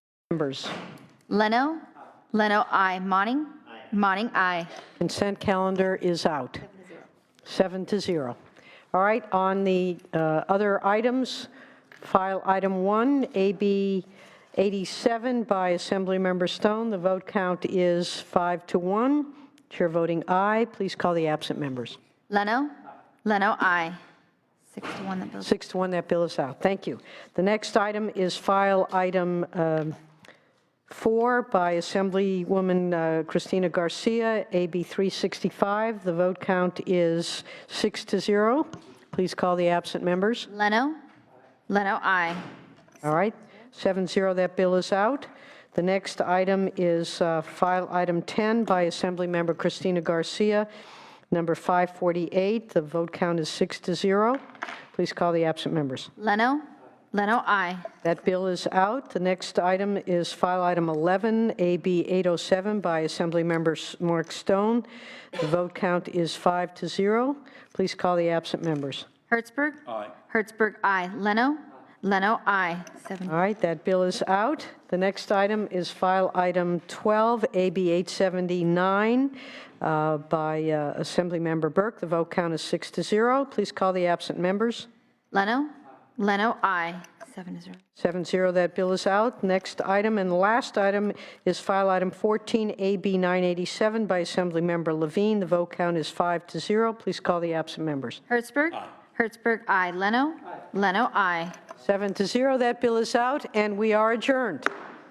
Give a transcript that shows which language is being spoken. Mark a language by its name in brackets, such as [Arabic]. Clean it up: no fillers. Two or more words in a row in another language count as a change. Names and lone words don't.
[English] Members. Leno, Leno, aye. Monning, Monning, aye. Consent calendar is out. 7-0. All right, on the other items, file item 1, AB 87 by Assemblymember Stone. The vote count is 5-1. Chair voting aye. Please call the absent members. Leno, Leno, aye. 6-1, that bill. 6-1, that bill is out. Thank you. The next item is file item 4 by Assemblywoman Cristina Garcia, AB 365. The vote count is 6-0. Please call the absent members. Leno, Leno, aye. All right, 7-0, that bill is out. The next item is file item 10 by Assemblymember Cristina Garcia, number 548. The vote count is 6-0. Please call the absent members. Leno, Leno, aye. That bill is out. The next item is file item 11, AB 807 by Assemblymember Mark Stone. The vote count is 5-0. Please call the absent members. Hertzberg? Aye. Hertzberg, aye. Leno, Leno, aye. 7. All right, that bill is out. The next item is file item 12, AB 879 by Assemblymember Burke. The vote count is 6-0. Please call the absent members. Leno, Leno, aye. 7-0. 7-0, that bill is out. Next item and the last item is file item 14, AB 987 by Assemblymember Levine. The vote count is 5-0. Please call the absent members. Hertzberg? Aye. Hertzberg, aye. Leno? Aye. Leno, aye. 7-0, that bill is out, and we are adjourned.